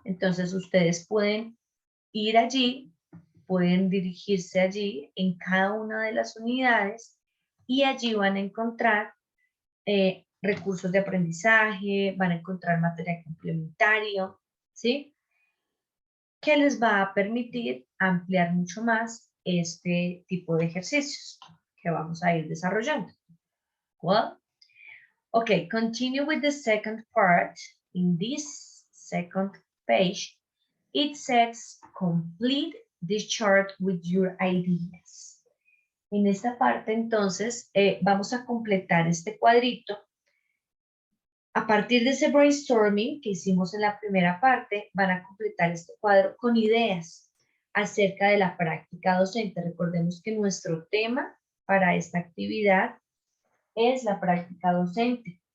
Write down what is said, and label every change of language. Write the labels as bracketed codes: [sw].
[es] Entonces, ustedes pueden ir allí, pueden dirigirse allí en cada una de las unidades y allí van a encontrar recursos de aprendizaje, van a encontrar material complementario, ¿sí? Que les va a permitir ampliar mucho más este tipo de ejercicios que vamos a ir desarrollando. [en] Well, okay, continue with the second part. In this second page, it says complete this chart with your ideas. [es] En esta parte, entonces, vamos a completar este cuadrito. A partir de ese brainstorming que hicimos en la primera parte, van a completar este cuadro con ideas acerca de la práctica docente. Recordemos que nuestro tema para esta actividad es la práctica docente.